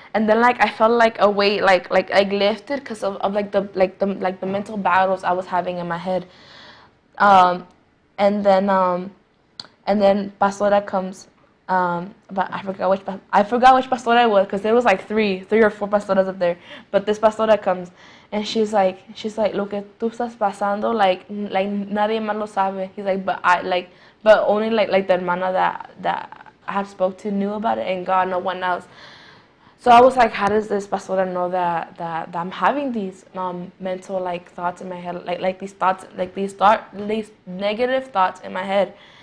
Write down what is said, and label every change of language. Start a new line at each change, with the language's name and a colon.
English: And then like I felt like a weight like lifted because of like the mental battles I was having in my head. And then Pastora comes. But I forgot which Pastora it was, because there was like three or four Pastoras up there. But this Pastora comes, and she's like,
Spanish: lo que tú estás pasando,
English: like
Spanish: nadie más lo sabe.
English: He's like, but only like the hermana that I had spoke to knew about it, and God, no one else. So I was like, how does this Pastora know that I'm having these mental like thoughts in my head, like these negative thoughts in my head?